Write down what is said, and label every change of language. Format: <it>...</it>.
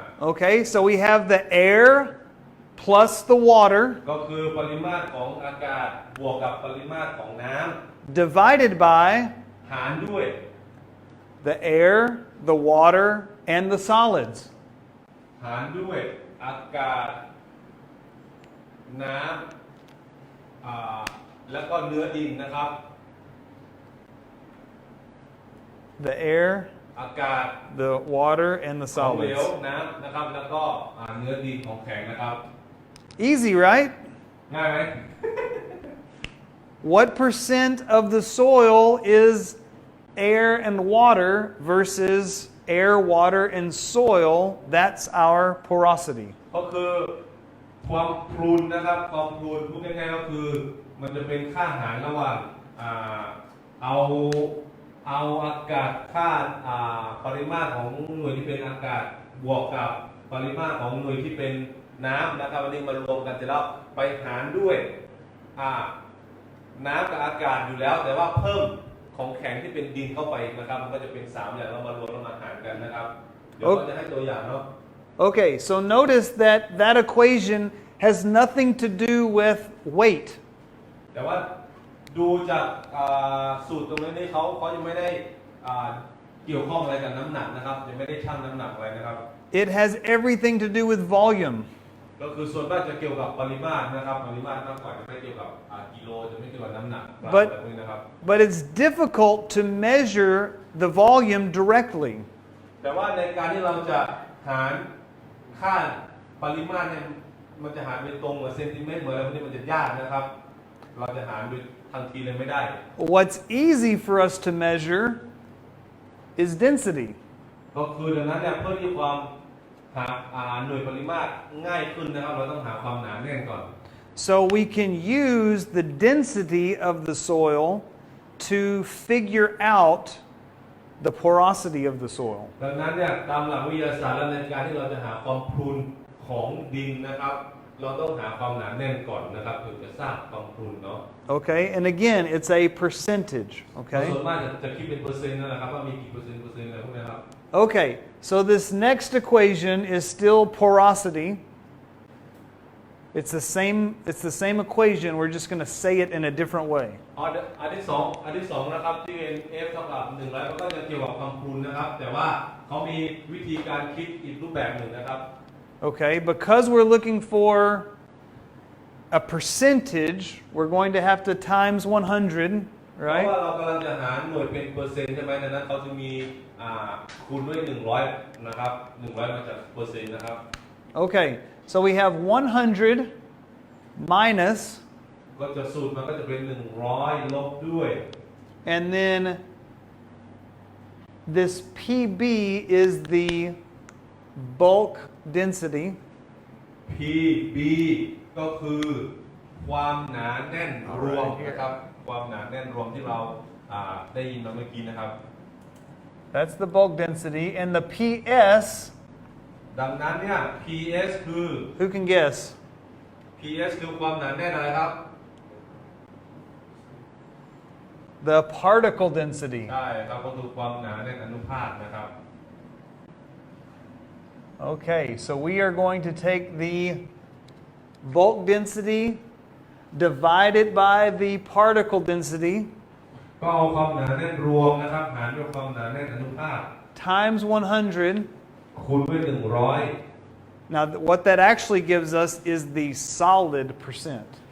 <en>Okay, so we have the air plus the water</en> <th>ก็คือปริมาตรของอากาศบวกกับปริมาตรของน้ำ</th> <en>divided by</en> <th>หารด้วย</th> <en>the air, the water, and the solids.</en> <th>หารด้วยอากาศ น้ำแล้วก็เนื้อดินนะครับ</th> <en>the air,</en> <th>อากาศ</th> <en>the water, and the</en> <th>ของเหลว</th> <en>solids.</en> <th>น้ำนะครับแล้วก็เนื้อดินของแข็งนะครับ</th> <en>Easy, right?</en> <th>ง่ายไหม</th> <en>What percent of the soil is air and water versus air, water, and soil? That's our porosity.</en> <th>ก็คือความพรุนนะครับความพรุนพูดง่ายๆก็คือมันจะเป็นค่าหารระหว่างเอาอากาศค่าปริมาตรของหน่วยที่เป็นอากาศบวกกับปริมาตรของหน่วยที่เป็นน้ำนะครับวันนี้มารวมกันเสร็จแล้วไปหารด้วยน้ำกับอากาศอยู่แล้วแต่ว่าเพิ่มของแข็งที่เป็นดินเข้าไปนะครับมันก็จะเป็น3อย่างเรามารวมแล้วมาหารกันนะครับเดี๋ยวเราจะให้ตัวอย่างเนาะ</th> <en>Okay, so notice that that equation has nothing to do with weight.</en> <th>แต่ว่าดูจากสูตรตรงนี้เขายังไม่ได้เกี่ยวข้องอะไรกับน้ำหนักนะครับยังไม่ได้ชั่งน้ำหนักอะไรนะครับ</th> <en>It has everything to do with volume.</en> <th>ก็คือส่วนมากจะเกี่ยวกับปริมาตรนะครับปริมาตรมากกว่าจะไม่เกี่ยวกับกิโลจะไม่เกี่ยวกับน้ำหนักแบบนี้นะครับ</th> <en>But it's difficult to measure the volume directly.</en> <th>แต่ว่าในการที่เราจะหารค่าปริมาตรเนี่ยมันจะหารเป็นตรงเหมือนเซนติเมตรเหมือนอะไรพวกนี้มันจะยากนะครับเราจะหารโดยทันทีเลยไม่ได้</th> <en>What's easy for us to measure is density.</en> <th>ก็คือดังนั้นเนี่ยเพื่อที่ความหาหน่วยปริมาตรง่ายขึ้นนะครับเราต้องหาความหนาแน่นก่อน</th> <en>So we can use the density of the soil to figure out the porosity of the soil.</en> <th>ดังนั้นเนี่ยตามหลักวิทยาศาสตร์และในการที่เราจะหาความพรุนของดินนะครับเราต้องหาความหนาแน่นก่อนนะครับถึงจะทราบความพรุนเนาะ</th> <en>Okay, and again, it's a percentage.</en> <th>ส่</th> <en>Okay.</en> <th>วนมากจะคิดเป็นเปอร์เซ็นต์นะครับว่ามีกี่เปอร์เซ็นต์อะไรพวกนี้ครับ</th> <en>Okay, so this next equation is still porosity. It's the same equation. We're just going to say it in a different way.</en> <th>อันที่สองนะครับที่เป็น F เท่ากับ100มันก็จะเกี่ยวกับความพรุนนะครับแต่ว่าเขามีวิธีการคิดอีกรูปแบบหนึ่งนะครับ</th> <en>Okay, because we're looking for a percentage, we're going to have to times 100,</en> <th>เพราะ</th> <en>right?</en> <th>ว่าเรากำลังจะหาหน่วยเป็นเปอร์เซ็นต์ใช่ไหมดังนั้นเขาจะมีคูณด้วย100นะครับ100มาจากเปอร์เซ็นต์นะครับ</th> <en>Okay, so we have 100 minus,</en> <th>ก็จะสูตรมันก็จะเป็น100ลบด้วย</th> <en>and then this PB is the bulk density.</en> <th>PB ก็คือความหนาแน่นรวมนะครับความหนาแน่นรวมที่เราได้ยินมาเมื่อกี้นะครับ</th> <en>That's the bulk density. And the PS,</en> <th>ดังนั้นเนี่ย PS คือ</th> <en>who can guess?</en> <th>PS คือความหนาแน่นอะไรครับ</th> <en>The particle density.</en> <th>ใช่ครับก็คือความหนาแน่นอนุภาคนะครับ</th> <en>Okay, so we are going to take the bulk density divided by the particle density</en> <th>ก็เอาความหนาแน่นรวมนะครับหารด้วยความหนาแน่นอนุภาค</th> <en>times 100.</en> <th>คูณด้วย100</th> <en>Now, what that actually gives us is the solid percent.</en>